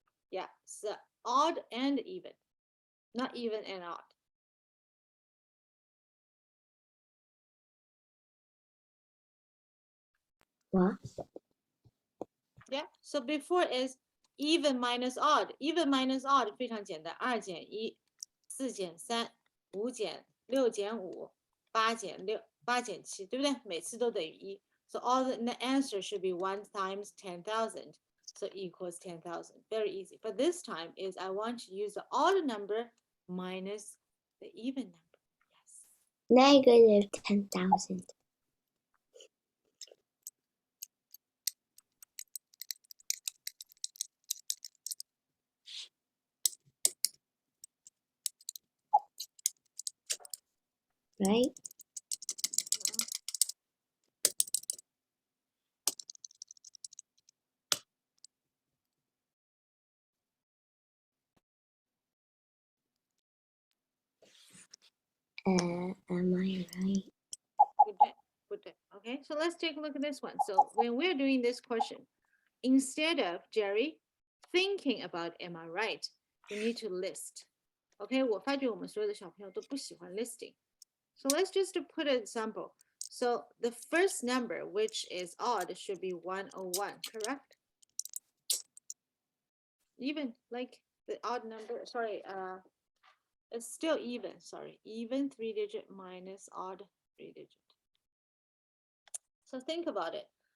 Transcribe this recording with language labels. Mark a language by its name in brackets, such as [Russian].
[English] Yeah, so odd and even, not even and odd. What? Yeah, so before is even minus odd. Even minus odd [Chinese] 非常简单，2减1，4减3，5减6减5，8减6，8减7，对不对？每次都等于1。 [English] So all the answer should be 1 times 10,000. So equals 10,000. Very easy. But this time is I want to use the odd number minus the even number. Yes. Negative 10,000. Right? Am I right? Good. Okay, so let's take a look at this one. So when we're doing this question, instead of Jerry thinking about am I right, you need to list. [Chinese] Okay, 我发觉我们所有的小朋友都不喜欢 listing. [English] So let's just put an example. So the first number, which is odd, should be 101, correct? Even like the odd number, sorry, it's still even, sorry, even 3-digit minus odd 3-digit. So think about it.